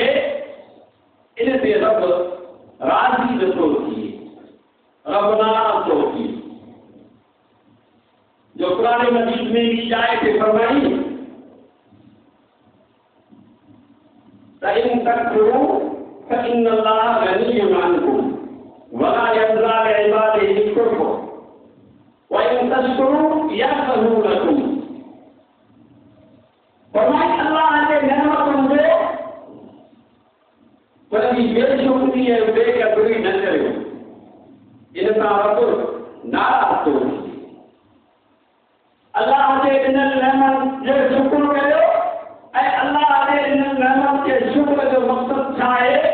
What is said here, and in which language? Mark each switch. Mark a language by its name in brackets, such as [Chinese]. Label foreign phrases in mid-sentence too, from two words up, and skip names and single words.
[Sindhi] इन ते रब राज़ी नथो थिए, रब नाराज़ थो थिए। जो क़ुरान मजीद में बि जाइ ते फरमाई त [Arabic] إن تكفروا فإن الله غني عنكم ولا يرضى لعباده الكفر وإن تشكروا يغفر لكم. [Sindhi] फरमाई अल्लाह जे नेमतुनि जो कॾहिं बेशुक्री ऐं बेक़दरी न करियो। इन सां रब नाराज़ थो थिए। अल्लाह जे ॾिनल नेमत जो शुक्र करियो ऐं अल्लाह जे ॾिनल नेमत जे शुक्र जो मक़सदु छा आहे?